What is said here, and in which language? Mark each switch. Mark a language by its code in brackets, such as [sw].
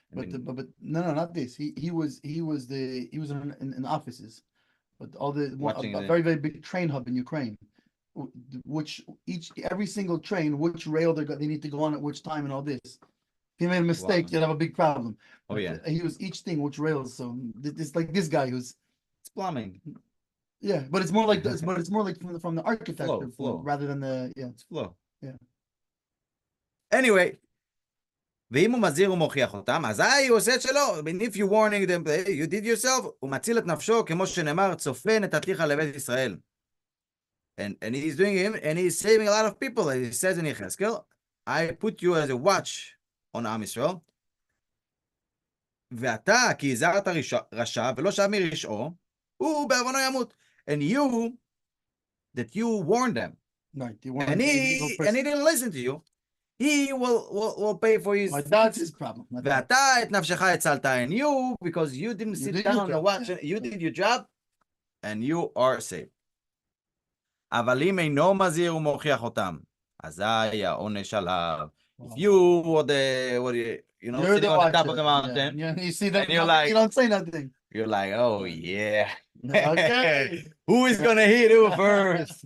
[en] But no, not this. He was in offices, but all a very very big train hub in Ukraine, which every single train, which rail they need to go on at which time and all this. If he made a mistake, you'd have a big problem. Oh yeah. He was each thing which rails. So it's like this guy who's. It's plumbing. Yeah, but it's more like from the architecture flow. rather than it's flow. Yeah. [he] Anyway, ואם הוא מזהיר ומוכיח אותם, אזי הוא עושה את שלו. [en] And if you warning them, you did yourself, [he] הוא מציל את נפשו, כמו שנאמר, צופה נתתיך לבית ישראל. [en] And he's doing him, and he's saving a lot of people. He says in Yechezkel, I put you as a watch on [he] עם ישראל, ואתה, כי הזהרת רשע, ולא שב מרשעו, הוא בעוונו ימות. [en] And you warned them, right? And he didn't listen to you. He will pay for his. That's his problem. [he] ואתה את נפשך הצלת, [en] and you, because you didn't sit down and watch, you did your job, and you are safe. [he] אבל אם אינו מזהיר ומוכיח אותם, אזי העונש עליו. [en] If you were sitting on the top of the mountain, you see that, and you're like, you don't say nothing. You're like, oh yeah, Okay. Who is gonna hit who first?